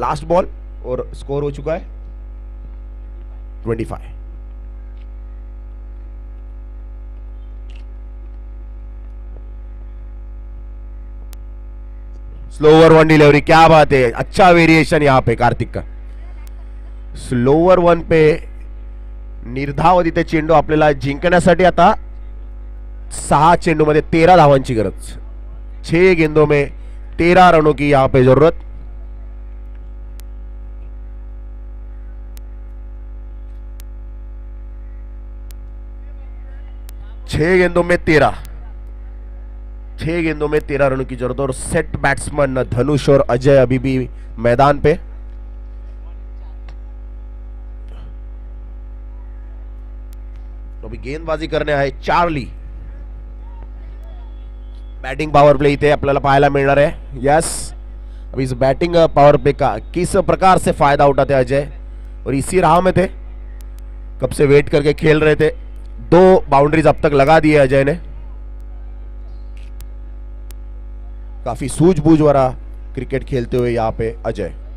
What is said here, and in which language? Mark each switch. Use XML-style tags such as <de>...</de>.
<hi>Last ball और score हो चुका है 25। स्लोवर वन डिलीवरी, क्या बात है, अच्छा वेरिएशन यहाँ पे कार्तिक का।</hi> <mr>स्लोवर वन पे निर्धाव तिथे चेंडू आपल्याला जिंकण्यासाठी आता 6 चेंडू मध्ये 13 धावांची गरज।</mr> <hi>6 गेंदों में 13 रनों की यहाँ पे जरूरत। छह गेंदों में 13 रनों की जरूरत। और सेट बैट्समैन धनुष और अजय अभी भी मैदान पे। अभी</hi> <mr>गेंदबाजी करणे आहे चार्ली. बैटिंग पावर प्ले इथे आपल्याला पाहायला मिळणार आहे.</mr> <hi>यस, अभी इस बैटिंग पावर प्ले का किस प्रकार से फायदा उठाते अजय, और इसी राह में थे, कब से वेट करके खेल रहे थे. 2 बाउंड्रीज अब तक लगा दी है अजय ने. काफी सूझबूझ वाला क्रिकेट खेलते हुए यहां पे अजय.</hi>